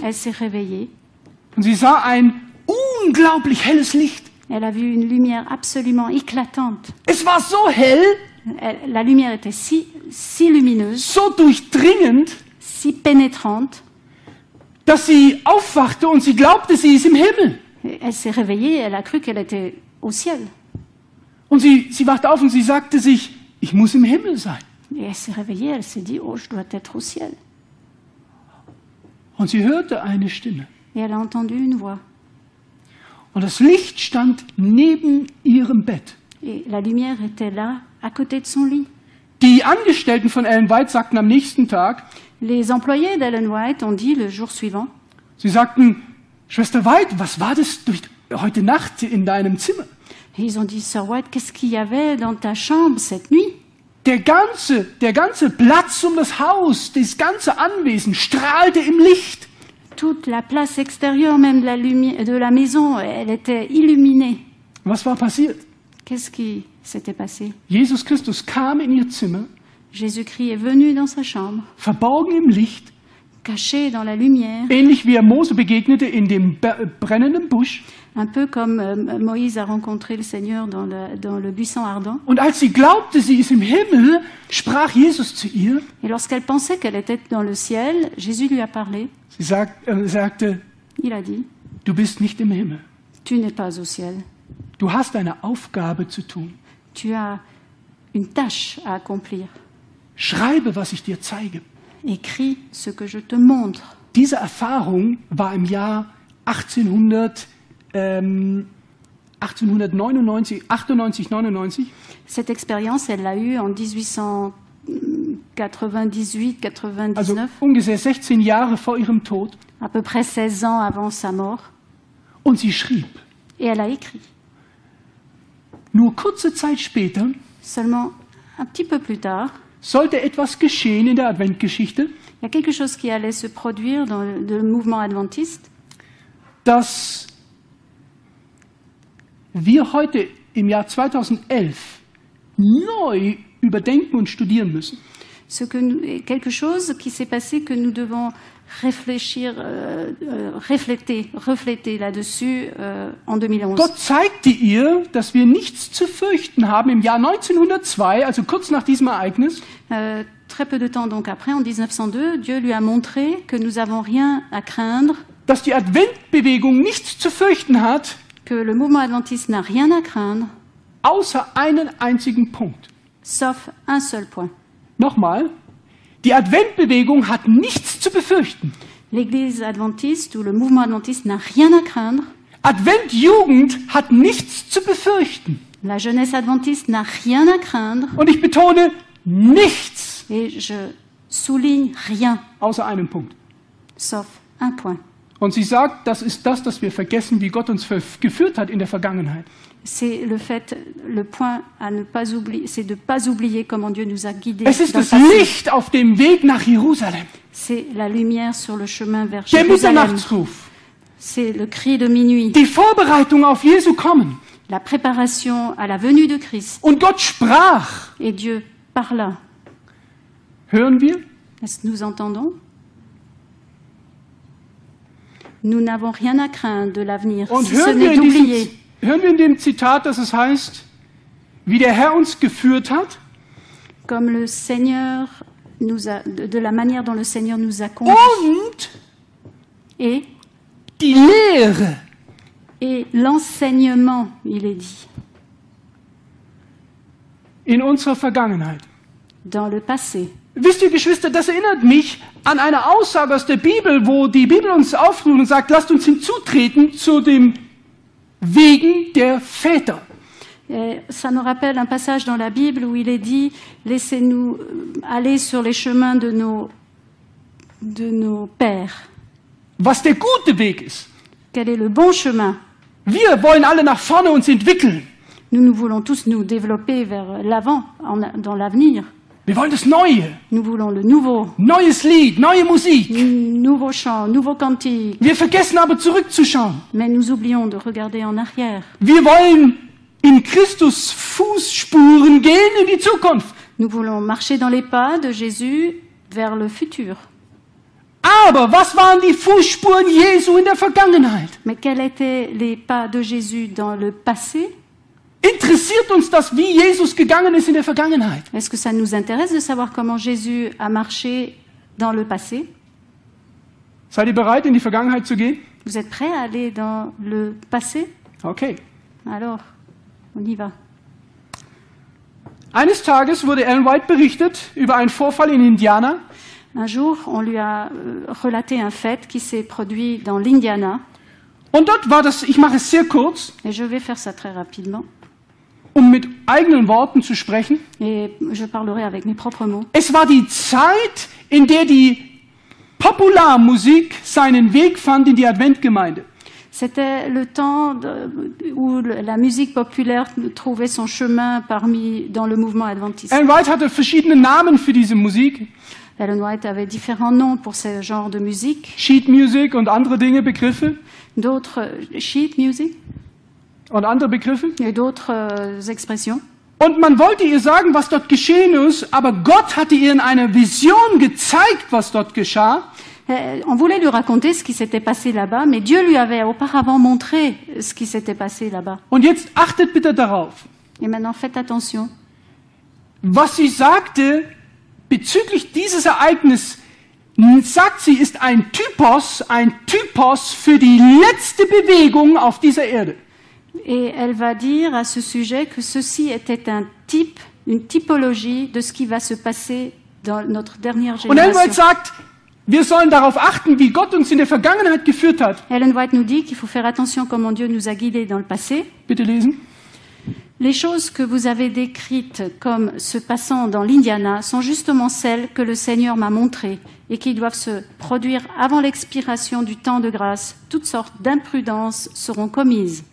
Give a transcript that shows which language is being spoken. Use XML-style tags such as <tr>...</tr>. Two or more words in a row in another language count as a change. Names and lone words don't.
<fr>elle s'est réveillée.</fr> <de>und sie sah ein unglaublich helles Licht.</de> <fr>Elle a vu une lumière absolument éclatante.</fr> <de>Es war so hell,</de> <fr>La lumière était si lumineuse,</fr> <de>so durchdringend,</de> <fr>si pénétrante.</fr> <de>dass sie aufwachte und sie glaubte, sie ist im Himmel.</de> <fr>Et elle s'est réveillée, elle a cru qu'elle était au ciel.</fr> <de>Und sie wachte auf und sie sagte sich, ich muss im Himmel sein.</de> <fr>Et elle s'est réveillée, elle s'est dit, oh, je dois être au ciel.</fr> <de>Und sie hörte eine Stimme.</de> <fr>Et elle a entendu une voix.</fr> <de>Und das Licht stand neben ihrem Bett.</de> <fr>Et la lumière était là, à côté de son lit.</fr> <de>Die Angestellten von Ellen White sagten am nächsten Tag,</de> <fr>Les employés d'Ellen White ont dit le jour suivant,</fr> <de>sie sagten, Schwester White, was war das heute Nacht in deinem Zimmer?</de> <fr>et ils ont dit, Sœur White, qu'est-ce qu'il y avait dans ta chambre cette nuit?</fr> <de>Der ganze Platz um das Haus, das ganze Anwesen strahlte im Licht.</de> <fr>Toute la place extérieure même de la maison, elle était illuminée.</fr> <de>Was war passiert?</de> <fr>Qu'est-ce qui s'était passé?</fr> <de>Jesus Christus kam in ihr Zimmer,</de> <fr>Jésus-Christ est venu dans sa chambre,</fr> <de>verborgen im Licht,</de> <fr>caché dans la lumière,</fr> <de>ähnlich wie er Mose begegnete in dem brennenden Busch.</de> <fr>un peu comme Moïse a rencontré le Seigneur dans le buisson ardent.</fr> <de>Und als sie glaubte, sie ist im Himmel, sprach Jesus zu ihr.</de> <fr>Et lorsqu'elle pensait qu'elle était dans le ciel, Jésus lui a parlé.</fr> <de>Er sagte,</de> <fr>Il a dit,</fr> <de>du bist nicht im Himmel.</de> <fr>tu n'es pas au ciel.</fr> <de>Du hast eine Aufgabe zu tun.</de> <fr>Tu as une tâche à accomplir.</fr> <de>Schreibe, was ich dir zeige.</de> <fr>Écris ce que je te montre.</fr> <de>Diese Erfahrung war im Jahr 98, 99.</de> <fr>Cette expérience, elle l'a eue en 1898-99,</fr> <de>Also ungefähr 16 Jahre vor ihrem Tod.</de> <fr>à peu près 16 ans avant sa mort.</fr> <de>Und sie schrieb.</de> <fr>Et elle a écrit.</fr> <de>Nur kurze Zeit später</de> <fr>Seulement un petit peu plus tard,</fr> <de>sollte etwas geschehen in der Adventgeschichte,</de> <fr>il y a quelque chose qui allait se produire dans le mouvement adventiste,</fr> <de>dass wir heute im Jahr 2011 neu überdenken und studieren müssen.</de> <fr>quelque chose qui s'est passé que nous devons réfléchir, refléter là-dessus en 2011.</fr> <de>Gott zeigte ihr, dass wir nichts zu fürchten haben im Jahr 1902, also kurz nach diesem Ereignis.</de> <fr>Très peu de temps donc après, en 1902, Dieu lui a montré que nous n'avons rien à craindre,</fr> <de>Dass die Adventbewegung nichts zu fürchten hat,</de> <fr>que le mouvement adventiste n'a rien à craindre,</fr> <de>außer einen einzigen Punkt.</de> <fr>sauf un seul point.</fr> <de>Nochmal, die Adventbewegung hat nichts zu befürchten.</de> <fr>L'Église adventiste ou le mouvement adventiste n'a rien à craindre.</fr> <de>Adventjugend hat nichts zu befürchten.</de> <fr>La jeunesse adventiste n'a rien à craindre.</fr> <de>Und ich betone, nichts,</de> <fr>Et je souligne rien,</fr> <de>außer einem Punkt.</de> <fr>sauf un point.</fr> <de>Und sie sagt, das ist das, dass wir vergessen, wie Gott uns geführt hat in der Vergangenheit.</de> <fr>C'est le point à ne pas oublier, c'est de ne pas oublier comment Dieu nous a guidés.</fr> <de>Es ist</de> <fr>dans le</fr> <de>das</de> <fr>passé.</fr> <de>Licht auf dem Weg nach Jerusalem.</de> <fr>C'est la lumière sur le chemin vers</fr> <de>Der</de> <fr>Jérusalem.</fr> <de>Mitternachtsruf.</de> <fr>C'est le cri de minuit,</fr> <de>Die Vorbereitung auf Jesu Kommen.</de> <fr>la préparation à la venue de Christ.</fr> <de>Und Gott sprach.</de> <fr>Et Dieu parla.</fr> <de>Hören wir?</de> <fr>Est-ce que nous entendons? Nous n'avons rien à craindre de l'avenir,</fr> <de>Und</de> <fr>si ce n'est d'oublier.</fr> <de>hören wir in dem Zitat, dass es heißt, wie der Herr uns geführt hat</de> <fr>Comme le Seigneur de la manière dont le Seigneur nous a conduits.</fr> <de>und</de> <fr>Et</fr> <de>die Lehre.</de> <fr>l'enseignement, il est dit,</fr> <de>In unserer Vergangenheit.</de> <fr>dans le passé.</fr> <de>Wisst ihr, Geschwister, das erinnert mich an eine Aussage aus der Bibel, wo die Bibel uns aufruft und sagt, lasst uns hinzutreten zu dem Wegen der Väter.</de> <fr>Et ça me rappelle un passage dans la Bible où il est dit « Laissez-nous aller sur les chemins de nos pères.</fr> <de>Was der gute Weg ist.</de> <fr>Quel est le bon chemin?</fr> <de>Wir wollen alle nach vorne uns entwickeln.</de> <fr>Nous voulons tous nous développer vers l'avant, dans l'avenir.</fr> <de>Wir wollen das Neue.</de> <fr>Nous voulons le nouveau,</fr> <de>Neues Lied, neue Musik.</de> <fr>nouveau chant, nouveau cantique.</fr> <de>Wir vergessen aber zurückzuschauen.</de> <fr>Mais nous oublions de regarder en arrière.</fr> <de>Wir wollen in Christus Fußspuren gehen in die Zukunft.</de> <fr>Nous voulons marcher dans les pas de Jésus vers le futur.</fr> <de>Aber was waren die Fußspuren Jesu in der Vergangenheit?</de> <fr>Mais quels étaient les pas de Jésus dans le passé?</fr> <de>Interessiert uns das, wie Jesus gegangen ist in der Vergangenheit?</de> <fr>Est-ce que ça nous intéresse de savoir comment Jésus a marché dans le passé?</fr> <de>Seid ihr bereit, in die Vergangenheit zu gehen?</de> <fr>Vous êtes prêts à aller dans le passé?</fr> <de>Okay.</de> <fr>Alors, on y va.</fr> <de>Eines Tages wurde Ellen White berichtet über einen Vorfall in Indiana.</de> <fr>Un jour, on lui a relaté un fait qui s'est produit dans l'Indiana.</fr> <de>Und dort war das, ich mache es sehr kurz,</de> <fr>Et je vais faire ça très rapidement.</fr> <de>mit eigenen Worten zu sprechen.</de> <fr>Et je parlerai avec mes propres mots.</fr> <de>Es war die Zeit, in der die Popularmusik seinen Weg fand in die Adventgemeinde.</de> <fr>C'était le temps où la musique populaire trouvait son chemin dans le mouvement adventiste.</fr> <de>Ellen White hatte verschiedene Namen für diese Musik.</de> <fr>Ellen White avait différents noms pour ce genre de musique.</fr> <en>Sheet Music</en> <de>und andere Dinge, Begriffe.</de> <fr>D'autres,</fr> <en>sheet music,</en> <de>Und andere Begriffe.</de> <fr>et d'autres expressions.</fr> <de>Und man wollte ihr sagen, was dort geschehen ist, aber Gott hatte ihr in einer Vision gezeigt, was dort geschah.</de> <fr>On voulait lui raconter ce qui s'était passé là-bas, mais Dieu lui avait auparavant montré ce qui s'était passé là-bas.</fr> <de>Und jetzt achtet bitte darauf.</de> <fr>Et maintenant, faites attention.</fr> <de>Was sie sagte bezüglich dieses Ereignisses, sagt sie, ist ein Typos für die letzte Bewegung auf dieser Erde.</de> <fr>Et elle va dire à ce sujet que ceci était un type, une typologie de ce qui va se passer dans notre dernière</fr> <de>Und Ellen White</de> <fr>génération.</fr> <de>sagt, wir sollen darauf achten, wie Gott uns in der Vergangenheit geführt hat.</de> <fr>Ellen White nous dit qu'il faut faire attention comment Dieu nous a guidés dans le passé.</fr> <de>Bitte lesen.</de> <fr>Les choses que vous avez décrites comme se passant dans l'Indiana sont justement celles que le Seigneur m'a montrées et qui doivent se produire avant l'expiration du temps de grâce. Toutes sortes d'imprudences seront commises.</fr>